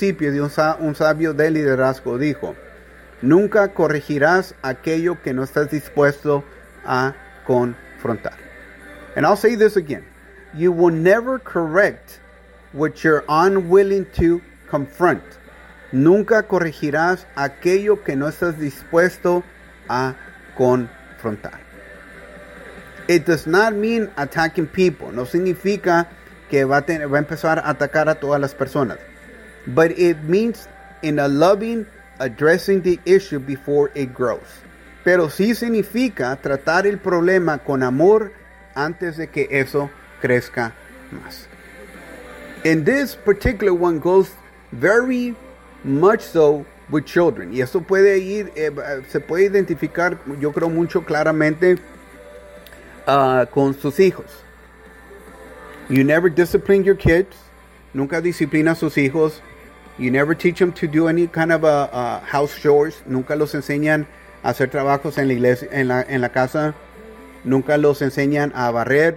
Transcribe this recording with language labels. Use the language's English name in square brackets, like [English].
[Spanish] Un sabio de liderazgo dijo, nunca corregirás aquello que no estás dispuesto a confrontar. [English] And I'll say this again, you will never correct which you're unwilling to confront. [Spanish] Nunca corregirás aquello que no estás dispuesto a confrontar. [English] It does not mean attacking people. [Spanish] No significa que va a empezar a atacar a todas las personas. [English] But it means in a loving, addressing the issue before it grows. [Spanish] Pero sí significa tratar el problema con amor antes de que eso crezca más. [English] And this particular one goes very much so with children. [Spanish] Y eso puede ir, se puede identificar, yo creo, mucho claramente con sus hijos. [English] You never discipline your kids. [Spanish] Nunca disciplina a sus hijos. [English] You never teach them to do any kind of a house chores. [Spanish] Nunca los enseñan a hacer trabajos en la iglesia, en la casa. Nunca los enseñan a barrer.